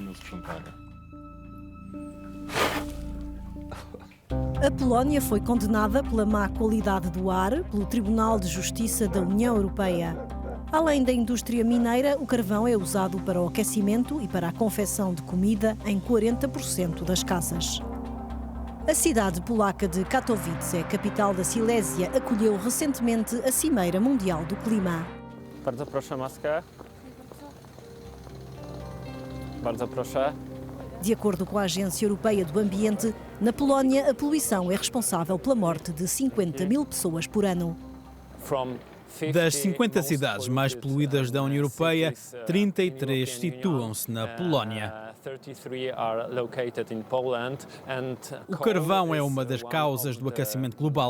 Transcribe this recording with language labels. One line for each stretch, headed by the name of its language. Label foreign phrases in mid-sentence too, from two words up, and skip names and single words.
Portuguese: A Polónia foi condenada pela má qualidade do ar pelo Tribunal de Justiça da União Europeia. Além da indústria mineira, o carvão é usado para o aquecimento e para a confecção de comida em 40% das casas. A cidade polaca de Katowice, capital da Silésia, acolheu recentemente a Cimeira Mundial do Clima.
Polish: Bardzo proszę maskę. Bardzo proszę.
Portuguese: De acordo com a Agência Europeia do Ambiente, na Polónia a poluição é responsável pela morte de 50 mil pessoas por ano. Das 50 cidades mais poluídas da União Europeia, 33 situam-se na Polónia. O carvão é uma das causas do aquecimento global.